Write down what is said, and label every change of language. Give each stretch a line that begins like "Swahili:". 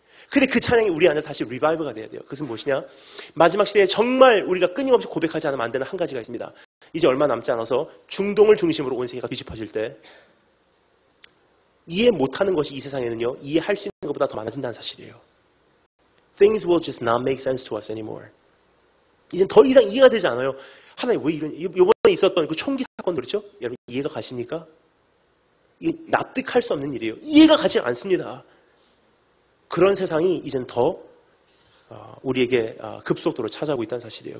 Korean: 근데 그 찬양이 우리 안에 다시 리바이브가 돼야 돼요. 그것은 무엇이냐? 마지막 시대에 정말 우리가 끊임없이 고백하지 않으면 안 되는 한 가지가 있습니다. 이제 얼마 남지 않아서 중동을 중심으로 온 세계가 뒤집어질 때 이해 못하는 것이 이 세상에는요, 이해할 수 있는 것보다 더 많아진다는 사실이에요.
English: Things will just not make sense to us anymore.
Korean: 이젠 더 이상 이해가 되지 않아요. 하나님 왜 이번에 있었던 그 총기 사건 그렇죠? 여러분 이해가 가십니까? 이게 납득할 수 없는 일이에요. 이해가 가지 않습니다. 그런 세상이 이젠 더 우리에게 급속도로 찾아오고 있다는 사실이에요.